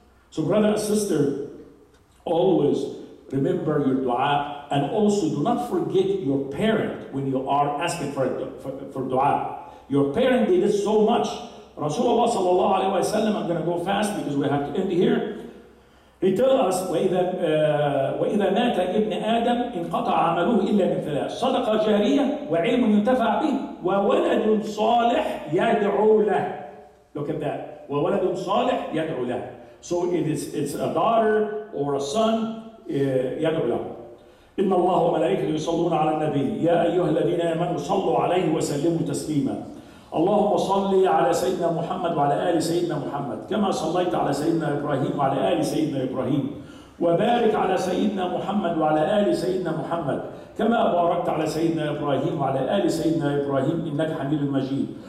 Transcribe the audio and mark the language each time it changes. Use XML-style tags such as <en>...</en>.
<en>So brother and sister, always remember your dua, and also do not forget your parent when you are asking for dua. Your parent did it so much. Rasulullah sallallahu alayhi wa sallam, I'm going to go fast because we have to end here. He tells us,</en> <ar>وَإِذَا مَاتَ ابْنِ آدَمْ انْقَطَعَ عَمَلُهُ إِلَّا مِنْ ثَلَاثٍ صَدَقَةٍ جَارِيَةٍ وَعِلْمٌ يُنْتَفَعُ بِهِ وَوَلَدٌ صَالِحٌ يَدْعُو لَهُ.</ar> <en>Look at that.</en> <ar>وَوَلَدٌ صَالِحٌ يَدْعُو لَهُ.</ar> <en>So it's a daughter or a son,</en> <ar>يدعو له. إن الله وملائكته يصلون على النبي يا أيها الذين آمنوا صلوا عليه وسلموا تسليما. اللهم صل على سيدنا محمد وعلى آل سيدنا محمد كما صليت على سيدنا إبراهيم وعلى آل سيدنا إبراهيم وبارك على سيدنا محمد وعلى آل سيدنا محمد كما باركت على سيدنا إبراهيم وعلى آل سيدنا إبراهيم إنك حميد مجيد.</ar>